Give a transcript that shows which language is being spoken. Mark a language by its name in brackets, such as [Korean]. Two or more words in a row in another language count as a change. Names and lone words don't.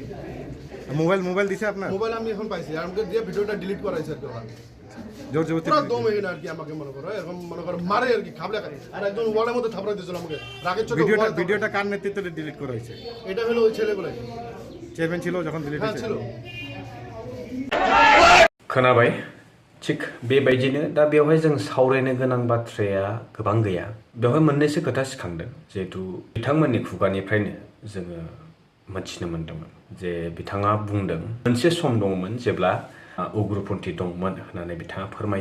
[Bangla] মোবাইল দিছে আপনার? মোবাইল আমি এখন পাইছি, আর আমাকে দিয়ে ভিডিওটা ডিলিট করাইছে আর কি। জোর জবরদস্তি পুরো দম এখানে আর কি, আমাকে মনে করো এরকম মনে করো মারে আর কি, খাবলে খাই। আর একজন ওয়ালের মধ্যে থাপড়াই দিয়েছিল আমাকে রাগের চোটে। ভিডিওটা কার নেতৃত্বে ডিলিট করা হয়েছে? এটা হলো ওই ছেলেগুলো। চেয়ারম্যান ছিল যখন ডিলিট হ্যাঁ হয়েছে? ছিল। [Bodo] खोनाबाय थिग बेबायदिनो दा बेवहाय जों सावरायनो गोनां बाथ्राया गोबां गैया। बेवहाय मोननैसो खोथा सिखांदों, जिहेतु बिथांमोननि खुगानिफ्रायनो जोङो मिथिनो मोन्दोंमोन जे बिथाङा बुंदों मोनसे सम दंमोन जेब्ला उग्रपन्थी दंमोन होननानै बिथाङा फोरमायो।